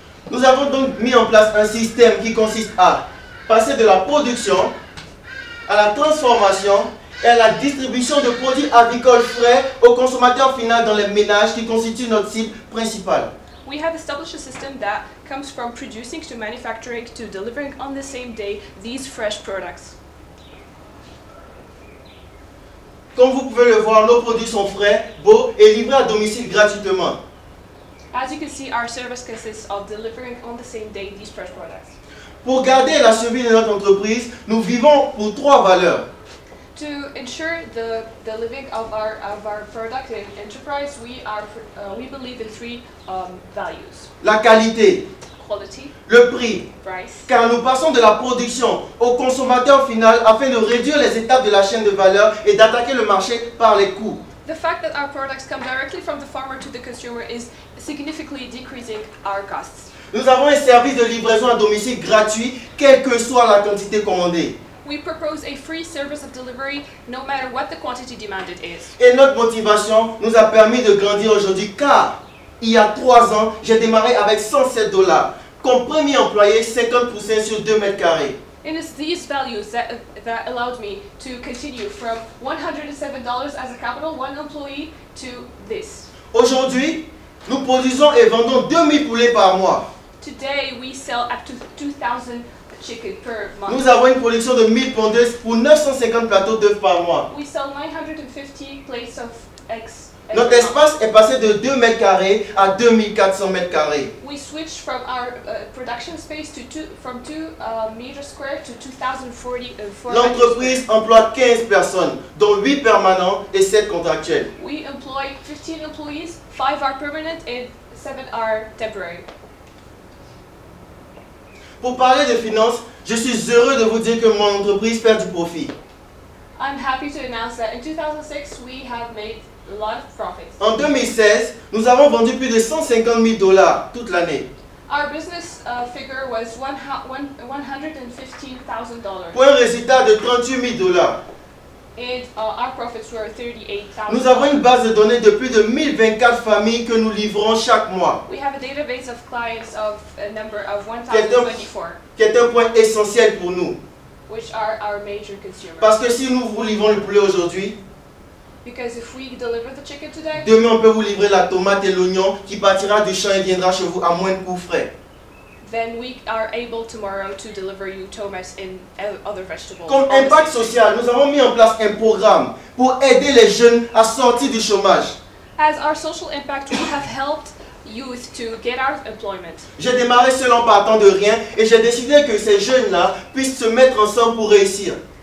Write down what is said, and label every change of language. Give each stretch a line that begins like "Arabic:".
French: Nous avons donc mis en place un système qui consiste à passer de la production à la transformation et à la distribution de produits agricoles frais aux consommateurs finaux dans les ménages qui constituent notre cible principale.
English: We have established a system that comes from producing to manufacturing to delivering on the same day these fresh products.
French: Comme vous pouvez le voir, nos produits sont frais, beaux et livrés à domicile gratuitement.
English: As you can see, our service consists of delivering on the same day these fresh products.
French: Pour garder la survie de notre entreprise, nous vivons pour 3 valeurs.
English: To ensure the living of our product and enterprise, we believe in 3 values:
French: La qualité,
English: quality,
French: le prix,
English: price,
French: car nous passons de la production au consommateur final afin de réduire les étapes de la chaîne de valeur et d'attaquer le marché par les coûts.
English: The fact that our products come directly from the farmer to the consumer is significantly decreasing our costs.
French: Nous avons un service de livraison à domicile gratuit, quelle que soit la quantité commandée.
English: We propose a free service of delivery no matter what the quantity demanded is.
French: Et notre motivation nous a permis de grandir aujourd'hui car il y a 3 ans, j'ai démarré avec 107 $. Comme premier employé, 50% sur 2 mètres carrés.
English: And it's these values that allowed me to continue from $107 as a capital, 1 employee, to this.
French: Aujourd'hui, nous produisons et vendons 2000 poulets par mois.
English: Today we sell up to 2,000 chicken per month.
French: Nous avons une production de 1000 pondeuses pour 950 plateaux d'œufs par mois.
English: We sell 950 plates of eggs.
French: Notre espace est passé de 2 mètres carrés à 2400 mètres carrés.
English: We switched from our production space from 2 meters square to 2,040.
French: L'entreprise emploie 15 personnes, dont 8 permanents et 7 contractuels.
English: We employ 15 employees, 5 are permanent and 7 are temporary.
French: Pour parler de finances, je suis heureux de vous dire que mon entreprise fait du profit.
English: I'm happy to announce that in 2006 we have made a lot of profits.
French: En 2016, nous avons vendu plus de 150 000 $ toute l'année.
English: Our business figure was $115,000.
French: Pour un résultat de 38 000 $.
English: And our profits were $38,000.
French: Nous avons une base de données de plus de 1024 familles que nous livrons chaque mois.
English: We have a database of clients of a number of 1,024.
French: Qui est un point essentiel pour nous.
English: Which are our major consumers.
French: Parce que si nous vous livrons le poulet aujourd'hui,
English: because if we deliver the chicken today,
French: demain on peut vous livrer la tomate et l'oignon qui partira du champ et viendra chez vous à moins de coûts frais.
English: then we are able tomorrow to deliver you tomatoes and other vegetables.
French: Comme impact social, nous avons mis en place un programme pour aider les jeunes à sortir du chômage.
English: As our social impact, we have helped youth to get out of employment.
French: J'ai démarré seul en partant de rien et j'ai décidé que ces jeunes-là puissent se mettre ensemble pour réussir.